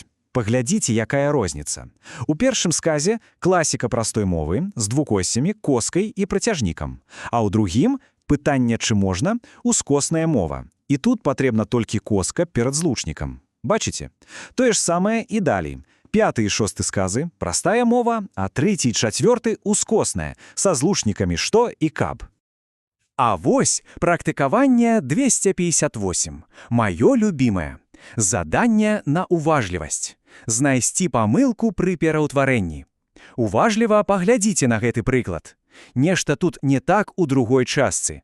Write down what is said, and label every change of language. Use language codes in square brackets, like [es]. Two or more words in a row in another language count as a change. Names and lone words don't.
[be] Паглядзіце, якая розніца. У першым сказе класіка простой мовы з двукосцямі, коскай і працяжнікам. А ў другім пытанне, чы можна, ускосная мова. І тут патрэбна толькі коска перад злучнікам. Бачыце? Тое ж самае і далей. 5 и 6 сказы – простая мова, а 3 и 4 – ускосная, со злучниками «что» и «каб». А вось практыкаванне 258. Маё любімае. Заданне на уважлівасць. Знайсці памылку пры пераўтварэнні. Уважліва паглядзіце на гэты прыклад. Нешта тут не так у другой частцы.